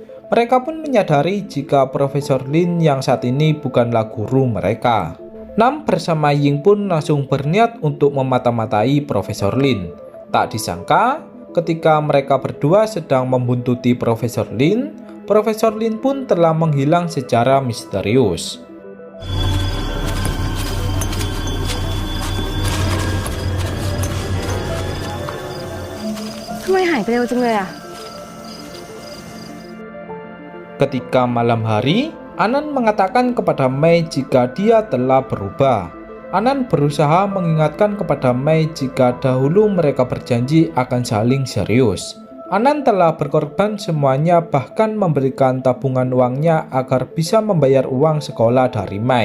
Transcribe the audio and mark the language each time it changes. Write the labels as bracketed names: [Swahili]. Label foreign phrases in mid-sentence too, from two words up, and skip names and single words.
[Indonesian] Mereka pun menyadari jika Profesor Lin yang saat ini bukanlah guru mereka. Nam bersama Ying pun langsung berniat untuk memata-matai Profesor Lin. Tak disangka, ketika mereka berdua sedang membuntuti Profesor Lin pun telah menghilang secara misterius. [Thai] ทำไมหายไปเร็วจังเลยอะ [Indonesian] Ketika malam hari, Anan mengatakan kepada Mei jika dia telah berubah. Anan berusaha mengingatkan kepada Mei jika dahulu mereka berjanji akan saling serius. Anan telah berkorban semuanya, bahkan memberikan tabungan uangnya agar bisa membayar uang sekolah dari Mei.